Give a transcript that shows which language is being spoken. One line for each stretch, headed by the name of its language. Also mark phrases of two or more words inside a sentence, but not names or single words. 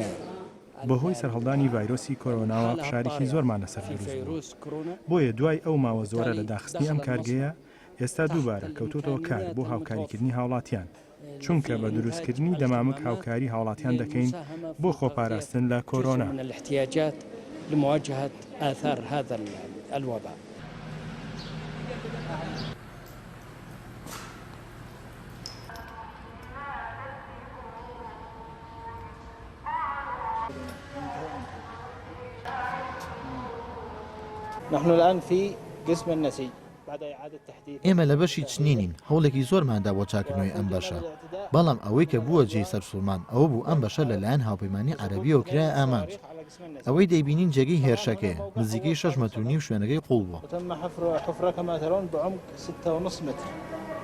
Central Kurdish: بەهۆی سەرهەڵدانی ڤایرۆسی کۆرۆناوە فشارێکی زۆرمان لەسەر دروست بوو. بۆیە دوای ئەو ماوە زۆرە لە داخستنی ئەم کارگەیە ئێستا دووبارە کەوتوتەوە کار بۆ هاوکاریکردنی هاوڵاتیان، چونکە بە دروستکردنی دەمامک هاوکاری هاوڵاتیان دەکەین بۆ خۆپاراستن لە کۆرۆنا.
Arabic: لمواجهة آثار هذا الوباء. نحن الآن في قسم النسيج.
Central Kurdish: ئێمە لە بەشی چنینین، هەوڵێکی زۆرماندا بۆ چاکردنەوەی ئەم بەشە، بەڵام ئەوەی کە بووە جێی سەرسوڵمان ئەوە بوو ئەم بەشە لەلایەن هاوپەیمانی عەرەبیەوە کرایە ئامانج. ئەوەی دەیبینین جێگەی هێرشەکەیە، نزیکەی 6.5 مەتر شوێنەکەی قوڵ بووە.